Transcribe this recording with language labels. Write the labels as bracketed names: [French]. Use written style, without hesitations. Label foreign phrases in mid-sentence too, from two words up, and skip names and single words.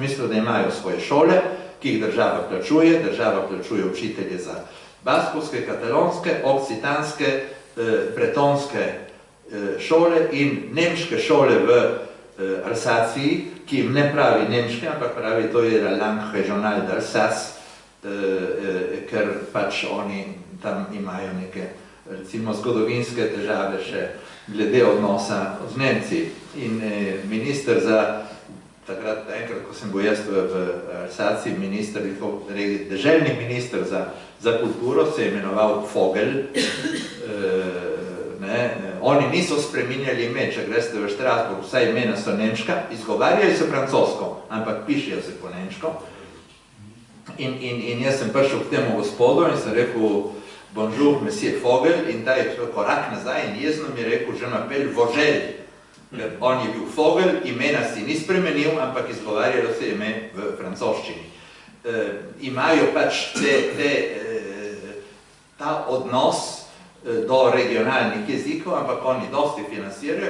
[Slovenian] smislu, da imajo svoje šole, ki jih država plačuje učitelje za baskovske, katalonske, okcitanske, bretonske šole in nemške šole v Alsaciji, ki jim ne pravi nemške, ampak pravi, to je [French] la langue régionale d'Alsace, [Slovenian] ker pač oni tam imajo neke, recimo, zgodovinske težave še glede odnosa z Nemci. In minister za, takrat, enkrat, ko sem bil jaz v Alsaciji, deželni minister za kulturo se je imenoval Vogel. Oni niso spreminjali ime, če greste v Strasbourg, vsa imena so nemška, izgovarjali so francosko, ampak pišejo se po nemško. In jaz sem prišel k temu gospodu in sem rekel, [French] bonjour, monsieur Vogel, [Slovenian] in ta je korak nazaj in jezno mi je rekel, [French] je m'appelle Vogel. [Slovenian] Ker on je bil Vogel, imena si ni spremenil, ampak izgovarjalo se ime v francoščini. Imajo pač ta odnos do regionalnih jezikov, ampak oni dosti financirajo.